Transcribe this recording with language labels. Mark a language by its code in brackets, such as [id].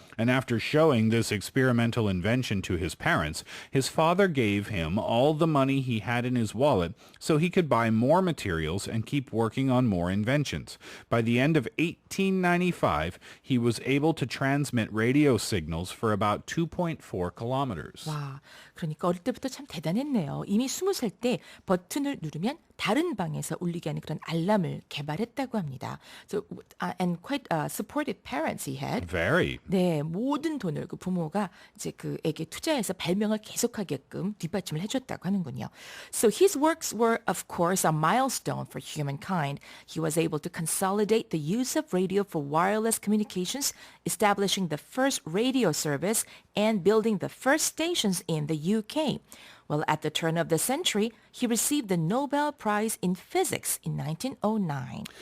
[en] And after showing this experimental invention to his parents, his father gave him all the money he had in his wallet so he could buy more materials and keep working on more inventions. By the end of 1895, he was able to transmit radio signals for about 2.4 kilometers. [ko] 와, 그러니까 어릴 때부터 참 대단했네요. 이미 20살 때 버튼을 누르면 다른 방에서 울리게 하는 그런 알람을 개발했다고 합니다. [en] So, and quite supportive parents he had. Very. [ko] 네, 모든 돈을 그 부모가 이제 그에게 투자해서 발명을 계속하게끔 뒷받침을 해줬다고 하는군요. [en] So his works were, of course, a milestone for humankind. He was able to consolidate the use of radio for wireless communications, establishing the first radio service and building the first stations in the UK. Well, at the turn of the century, he received the Nobel Prize in Physics in 1909.